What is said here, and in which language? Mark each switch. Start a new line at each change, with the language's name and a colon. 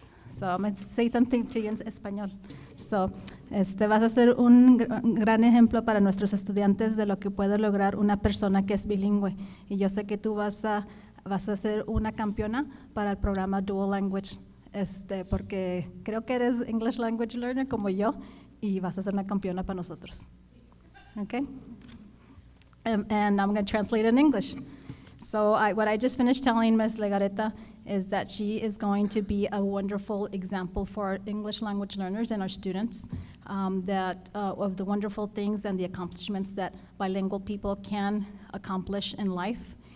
English: So I'm going to say something to you in español.
Spanish: So, vas a ser un gran ejemplo para nuestros estudiantes de lo que puede lograr una persona que es bilingüe. Y yo sé que tú vas a ser una campeona para el programa Dual Language, porque creo que eres English Language Learner como yo y vas a ser una campeona para nosotros.
English: Okay? And I'm going to translate in English. So what I just finished telling Ms. Legareta is that she is going to be a wonderful example for our English language learners and our students of the wonderful things and the accomplishments that bilingual people can accomplish in life.